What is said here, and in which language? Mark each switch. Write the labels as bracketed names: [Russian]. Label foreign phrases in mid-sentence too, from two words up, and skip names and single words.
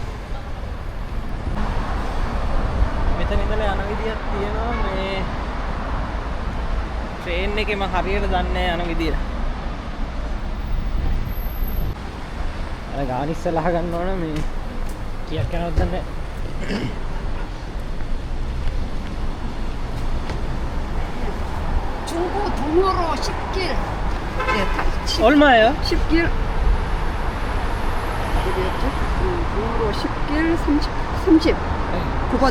[Sinhala] මෙතන ඉඳලා යන විදියක් තියෙනවා මේ ट्रेन එකේ මම හරියට දන්නේ යන විදිය. අර ගාන ඉස්සලා ගන්න ඕන මේ කීයක් යනවද දන්නේ නැහැ. [Korean] 중고 동호로 10길. 네, 10, 얼마예요? 10길. 어디였죠? 동호로 10길 39번지.